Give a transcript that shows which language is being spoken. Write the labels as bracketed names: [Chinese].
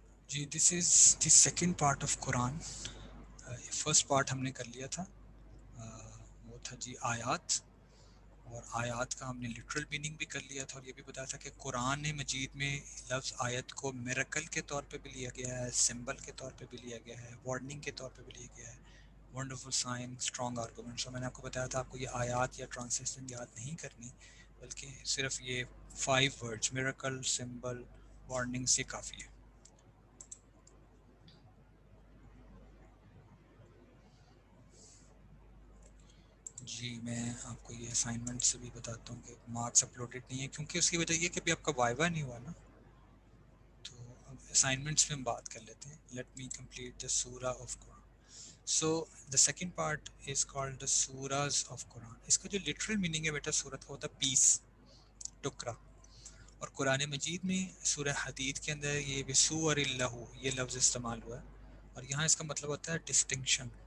[English] جی this is the second part of Quran. [Urdu] First part ہم نے کر لیا تھا، وہ تھا جی آیات، اور آیات کا ہم نے لٹرل میننگ بھی کر لیا تھا، اور یہ بھی بتایا تھا کہ قرآن مجید میں لفظ آیت کو میریکل کے طور پہ بھی لیا گیا ہے، سمبل کے طور پہ بھی لیا گیا ہے، وارننگ کے طور پہ بھی لیا گیا ہے، [English] Wonderful sign, strong arguments. [Urdu] اور میں نے آپ کو بتایا تھا آپ کو یہ آیات یا ٹرانسلیشن یاد نہیں کرنی، بلکہ صرف یہ 5 ورڈز میریکل، سمبل، وارننگ سے کافی ہے. جی میں آپ کو یہ اسائنمنٹ سے بھی بتاتا ہوں کہ [English] marks uploaded [Urdu] نہیں ہے، کیونکہ اس کی وجہ یہ کہ ابھی آپ کا وائیوا نہیں ہوا نا. تو اب اسائنمنٹس میں ہم بات کر لیتے ہیں. [English] Let me complete the سورہ of Quran. So the second part is called the سوراز of Quran. [Urdu] اس کا جو لٹرل میننگ ہے بیٹا سورت کا ہوتا ہے پیس، ٹکرا. اور قرآن مجید میں سورہ حدید کے اندر یہ بسور اللہ یہ لفظ استعمال ہوا ہے، اور یہاں اس کا مطلب ہوتا ہے ڈسٹنکشن.